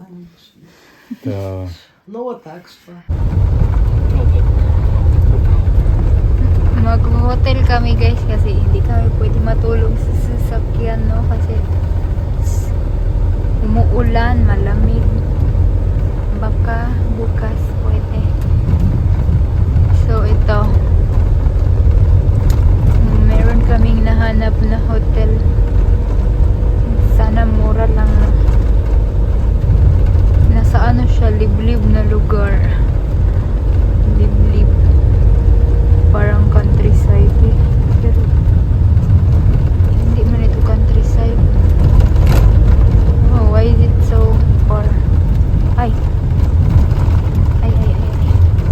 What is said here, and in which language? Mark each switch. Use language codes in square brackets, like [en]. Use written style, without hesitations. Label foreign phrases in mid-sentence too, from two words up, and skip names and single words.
[ru] Да. Ну вот так что. [tl] Mag-hotel kami guys kasi hindi kami pwede matulog sa sasakyan, no? Kasi umuulan, malamig. Baka bukas pwede. So ito, meron kaming nahanap na hotel. Sana mura lang, no? Nasa ano siya, liblib na lugar. Liblib. Parang countryside eh. Pero hindi man ito countryside. [en] Oh, why is it so far? Ay. Ay.